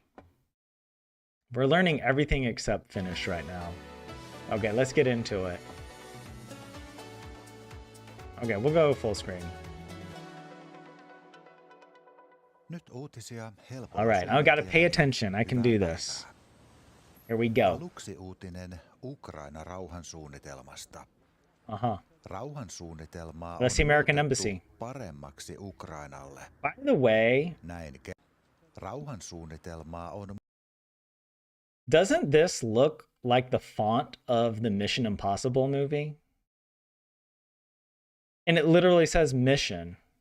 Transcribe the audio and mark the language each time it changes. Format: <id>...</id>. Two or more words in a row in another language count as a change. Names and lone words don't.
<en>We're learning everything except Finnish right now. Okay, let's get into it. Okay, we'll go full screen. All right, I gotta pay attention. I can do this. Here we go.</en> <fi>Aluksi uutinen Ukraina rauhansuunnitelmasta. Rauhansuunnitelmaa</fi> <en>That's the American Embassy.</en> <fi>Paremmaksi Ukrainalle.</fi> <en>By the way,</en> <fi>Rauhansuunnitelmaa on.</fi> <en>Doesn't this look like the font of the Mission Impossible movie? And it literally says mission.</en>